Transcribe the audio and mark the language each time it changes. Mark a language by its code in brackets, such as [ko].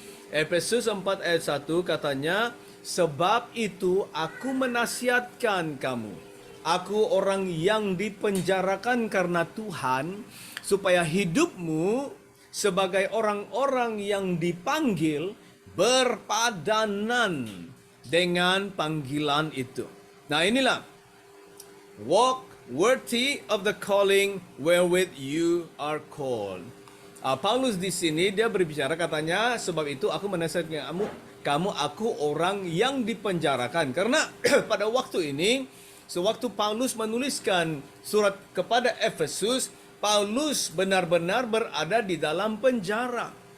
[id] Efesus 4 ayat 1 katanya, sebab itu aku menasihatkan kamu, aku orang yang dipenjarakan karena Tuhan, supaya hidupmu sebagai orang-orang yang dipanggil berpadanan dengan panggilan itu. Nah, inilah [en] walk worthy of the calling wherewith you are called. [id] Paulus di sini dia berbicara katanya, sebab itu aku menasihatkan kamu aku orang yang dipenjarakan. Karena pada waktu ini, sewaktu Paulus menuliskan surat kepada Efesus, Paulus benar-benar berada di dalam penjara.